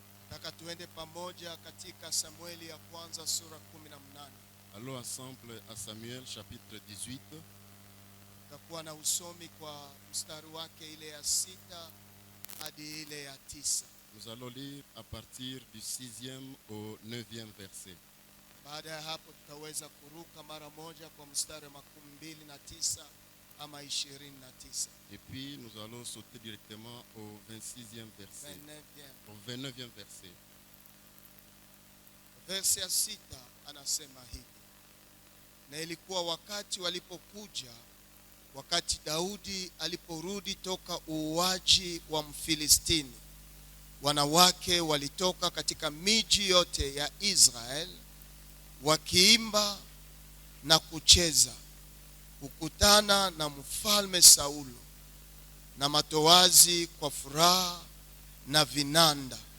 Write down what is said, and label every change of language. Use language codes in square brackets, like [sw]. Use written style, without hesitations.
[sw] nataka tuende pamoja katika Samueli ya kwanza sura 18. [fr] allons ensemble à Samuel chapitre 18. [sw] Tutakuwa na usomi kwa mstari wake ile ya 6 hadi ile ya 9. [fr] Nous allons lire à partir du 6e au 9e verset. [sw] Baada ya hapo tutaweza kuruka mara moja kwa mstari wa 29 ama 29. [fr] Et puis nous allons sauter directement au 26e verset, 29. au 29e verset. [sw] Verse ya 6 anasema hivi: na ilikuwa wakati walipokuja, wakati Daudi aliporudi toka uuaji wa Mfilistini, wanawake walitoka katika miji yote ya Israel wakiimba na kucheza, kukutana na mfalme Saulo na matowazi kwa furaha na vinanda.